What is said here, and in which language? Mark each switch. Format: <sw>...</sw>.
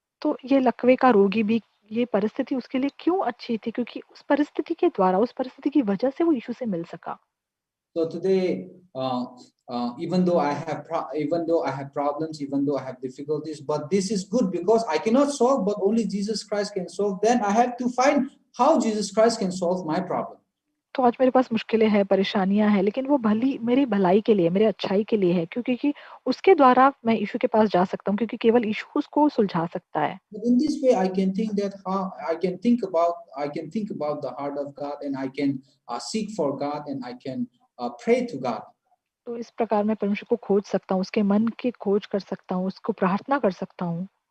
<hi>तो ये लकवे का रोगी भी, ये परिस्थिति उसके लिए क्यों अच्छी थी? क्योंकि उस परिस्थिति के द्वारा, उस परिस्थिति की वजह से वो यीशु से मिल सका।</hi> <en>So today, even though I have problems, even though I have difficulties, but this is good because I cannot solve, but only Jesus Christ can solve. Then I have to find how Jesus Christ can solve my problem.</en> <hi>तो आज मेरे पास मुश्किलें हैं, परेशानियां हैं, लेकिन वो मेरी भलाई के लिए, मेरे अच्छाई के लिए है, क्योंकि उसके द्वारा मैं यीशु के पास जा सकता हूँ, क्योंकि केवल यीशु उसको सुलझा सकता है।</hi> <en>But in this way, I can think that I can think about the heart of God, and I can seek for God, and I can pray to God.</en> <hi>तो इस प्रकार मैं परमेश्वर को खोज सकता हूँ, उसके मन की खोज कर सकता हूँ, उसको प्रार्थना कर सकता हूँ।</hi>